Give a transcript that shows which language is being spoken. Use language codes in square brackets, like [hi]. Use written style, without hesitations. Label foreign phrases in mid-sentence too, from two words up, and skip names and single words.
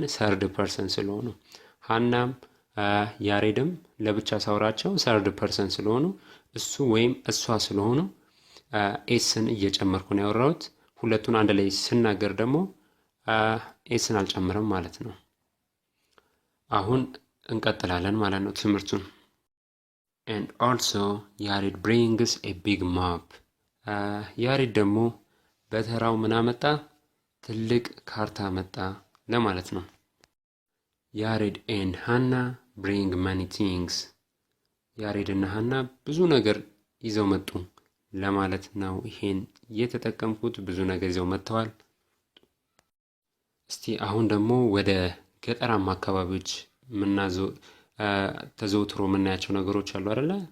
[en] third person [am] ስለሆኑ። ሀናም ያሬድም ለብቻ ሳውራቸው [en] third person [am] ስለሆኑ እሱ ወይም እሷ ስለሆኑ ኤስን እየጨመርኩ ነው ያወራሁት። ሁለቱን አንድ ላይ ስናገር ደግሞ ኤስን አልጨምርም ማለት ነው። አሁን እንቀጥላለን ማለት ነው ትምህርቱን። [en] and also [am] ያሬድ [en] brings a big map፣ [am] ያሬድ ደግሞ በተራው ምን አመጣ? ትልቅ ካርታ መጣ ለማለት ነው። ያሬድ and ሀና [en] bring many things፣ [am] ያሬድ እና ሀና ብዙ ነገር ይዘው መጡ ለማለት ነው። ይሄን የተጠቀምኩት ብዙ ነገር ይዘው መጥተዋል። እስቲ አሁን ደግሞ ወደ ገጠራማ አካባቢዎች ተዘውትሮ የምናያቸው ነገሮች አሉ አይደለ?